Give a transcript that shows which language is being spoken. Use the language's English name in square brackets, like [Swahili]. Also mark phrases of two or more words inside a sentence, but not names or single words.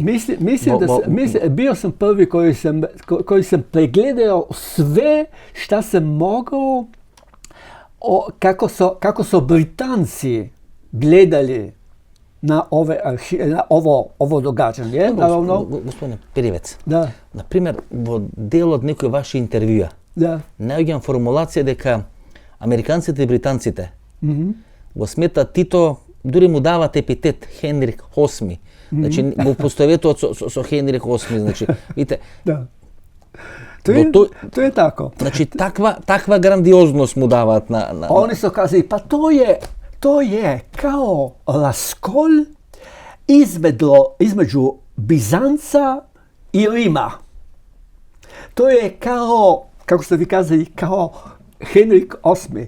[Croatian] Bio sam prvi koji sam pregledao sve šta sam mogao kako su Britanci gledali na ovo događanje. Gospodine Pirivec, da. [Macedonian] на примјер, во делу од некој ваши интервјуа, naјаѓам формулација дека американците и британците го сметат Тито, дури му дават епитет Хенрик VIII. Значи, го постоветуват со Хенрик VIII. Значи, видите, да. [Croatian] To je tako. Znači, takva grandioznost mu davат na... Oni su kazali, pa to je kao raskol između Bizanca i Rima. To je kao, kako ste vi kazali, kao Henrik VIII.